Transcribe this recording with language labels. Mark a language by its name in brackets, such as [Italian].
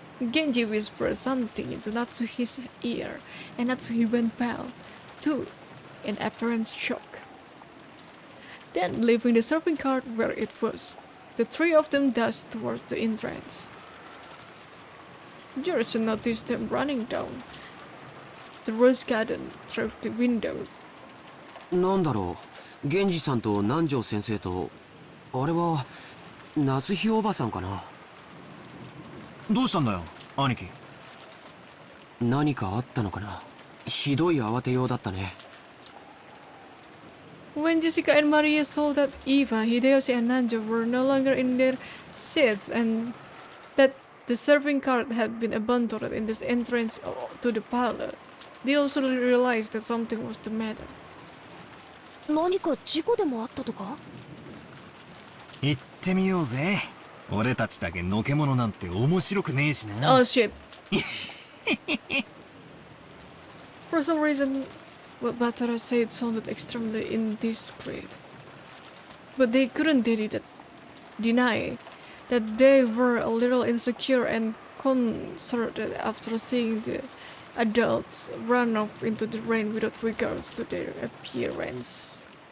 [English] Genji whispered something into Natsuhi's ear, and Natsuhi went pale, too, in apparent shock. Then, leaving the serving cart where it was, the three of them dashed towards the entrance. George noticed them running down the rose garden through the window. [Japanese] なんだろう、源氏さんと南條先生と、あれは夏日おばさんかな。どうしたんだよ、兄貴。何かあったのかな。ひどい慌てようだったね。 [English] When Jessica and Maria saw that Eva, Hideyoshi and Nanjo were no longer in their seats and that the serving cart had been abandoned in this entrance to the parlor, they also realized that something was the matter. [Japanese] 何か事故でもあったとか？行ってみようぜ。俺たちだけのけ者なんて面白くねえしな。 [English] Oh shit. For some reason, what Batara said sounded extremely indiscreet. But they couldn't deny that they were a little insecure and concerned after seeing the adults run off into the rain without regards to their appearance.